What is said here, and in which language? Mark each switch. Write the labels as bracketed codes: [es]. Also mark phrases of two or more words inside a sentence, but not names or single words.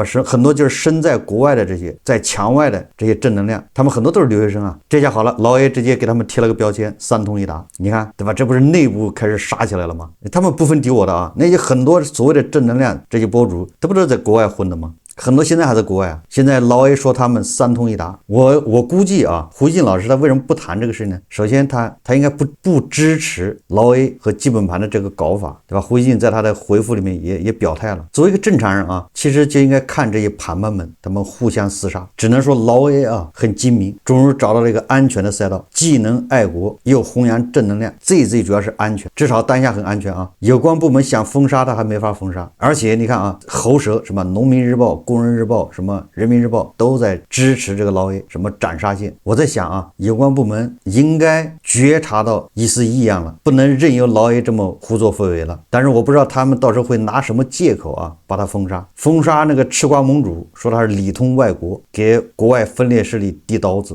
[zh] 很多就是身在國外的這些，在牆外的這些正能量，他們很多都是留學生啊。這下好了，老 A 直接給他們貼了個標籤，三通一達。你看，對吧？這不是內部開始殺起來了嗎？他們不分敵我的啊。那些很多所謂的正能量這些博主，他不都是在國外混的嗎？很多現在還在國外啊。现在老 A 說他們三通一達，我估計啊，胡锡進老師他為什麼不談這個事呢？首先他應該不支持老 A 和基本盤的這個搞法，對吧？胡锡進在他的回復裡面也表態了。作為一個正常人啊，其實就應該看這些盤判們他們互相廝殺。只能說老 A 啊很精明，終於找到了一個安全的賽道，既能愛國又弘揚正能量，最主要是安全，至少當下很安全啊。有關部門想封殺他還沒法封殺，而且你看啊，喉舌什麼《農民日報》 工人日報、什麼人民日報都在支持这个老 A 什么斩杀线。我在想啊，有关部门应该觉察到一丝异样了，不能任由老 A 这么胡作非为了。但是我不知道他们到时候会拿什么借口啊把他封杀。封杀那个吃瓜盟主，说他是里通外国，给国外分裂势力递刀子。